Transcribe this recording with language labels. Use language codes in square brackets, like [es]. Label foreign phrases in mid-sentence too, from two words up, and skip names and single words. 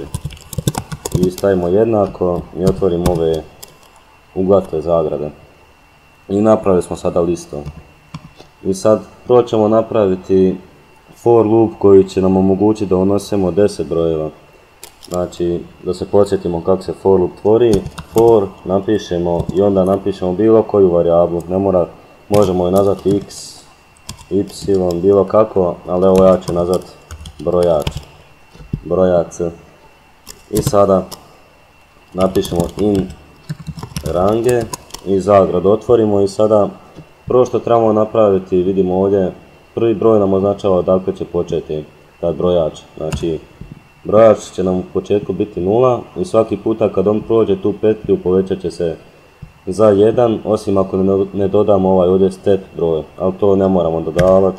[hr] I stavimo jednako i otvorimo ove uglate zagrade. I napravili smo sada listu. I sad prvo ćemo napraviti [en] for loop [hr] koji će nam omogućiti da unosimo 10 brojeva. Znači, da se podsjetimo kako se [en] for loop [hr] tvori, for napišemo i onda napišemo bilo koju varijablu, ne mora, možemo je nazvati x, y, bilo kako, ali evo ja ću nazvati brojac. I sada napišemo [en] in range [hr] i zagradu otvorimo i sada prvo što trebamo napraviti, vidimo ovdje, prvi broj nam označava odakle će početi taj brojač. Znači, brojač će nam u početku biti 0 i svaki puta kad on prođe tu petlju povećat će se za 1, osim ako ne dodamo ovaj ovdje step broj, ali to ne moramo dodavati.